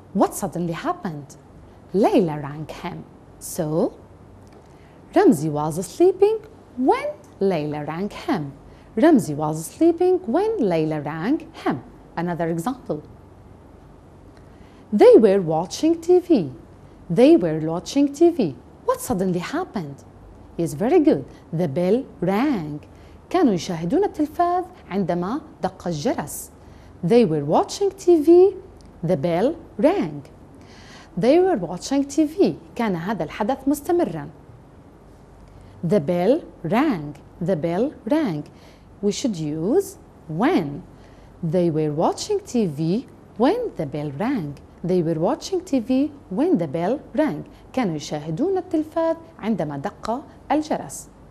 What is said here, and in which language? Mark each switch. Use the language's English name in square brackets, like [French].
[English] What suddenly happened? Layla rang him. So, Ramzi was sleeping when Layla rang him. Ramzi was sleeping when Layla rang him. Another example. They were watching TV. They were watching TV. What suddenly happened? Yes, very good. The bell rang. [Arabic] كانوا يشاهدون التلفاز عندما دق الجرس. [English] They were watching TV. The bell rang. They were watching TV. [Arabic] كان هذا الحدث مستمرا. [English] The bell rang. The bell rang. We should use when. They were watching TV when the bell rang. They were watching TV when the bell rang. [Arabic] كانوا يشاهدون التلفاز عندما دق الجرس.